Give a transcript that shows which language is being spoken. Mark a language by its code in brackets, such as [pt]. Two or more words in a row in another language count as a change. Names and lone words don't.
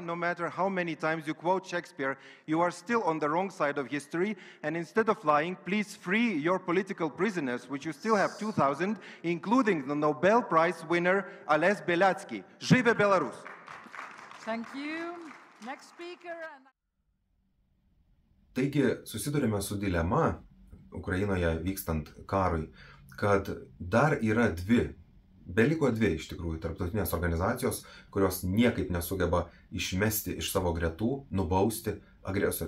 [en] No matter how many times you quote Shakespeare, you are still on the wrong side of history. And instead of lying, please free your political prisoners, which you still have 2,000, including the Nobel Prize winner Ales Beliatsky. [be] Żywe Belarus! [en] Thank you. Next speaker. [lt] Taigi susidurime su dilema Ukrainoje vykstant karui, kad dar yra beliko dvi iš tikrųjų tarptautinės organizacijos, kurios niekaip nesugeba išmesti iš savo gretų, nubausti agresorių.